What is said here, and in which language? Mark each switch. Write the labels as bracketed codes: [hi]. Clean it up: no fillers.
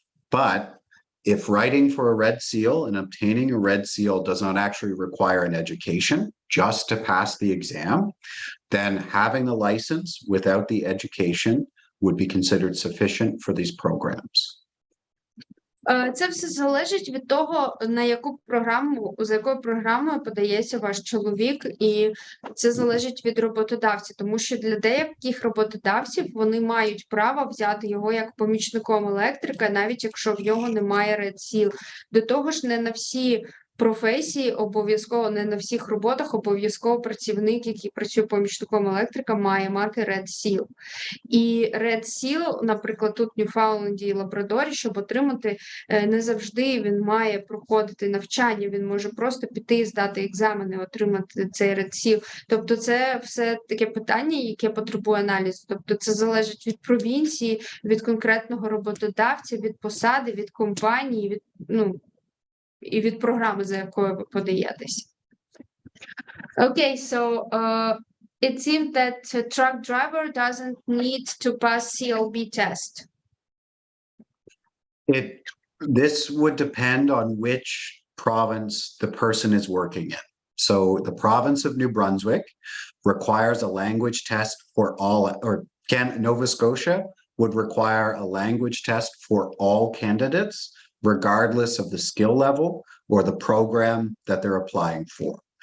[en] But if writing for a Red Seal and obtaining a Red Seal does not actually require an education just to pass the exam, then having the license without the education would be considered sufficient for these programs. [uk] Це все залежить від того, на яку програму, за якою програмою подається ваш чоловік, і це залежить від роботодавця, тому що для деяких роботодавців вони мають право взяти його як помічником електрика, навіть якщо в нього немає Red Seal. До того ж, не на всі професії обов'язково, не на всіх роботах обов'язково працівник, який працює помічником електрика, має мати Red Seal. І Red Seal, наприклад, тут в Ньюфаундленді і Лабрадорі, щоб отримати, не завжди він має проходити навчання, він може просто піти, здати екзамени, отримати цей Red Seal. Тобто це все таке питання, яке потребує аналізу. Тобто це залежить від провінції, від конкретного роботодавця, від посади, від компанії, від, і від програми, за якою ви подаєтесь. [en] Okay, so it seems that a truck driver doesn't need to pass CLB test. This would depend on which province the person is working in. So the province of New Brunswick requires a language test for all, or Nova Scotia would require a language test for all candidates, regardless of the skill level or the program that they're applying for.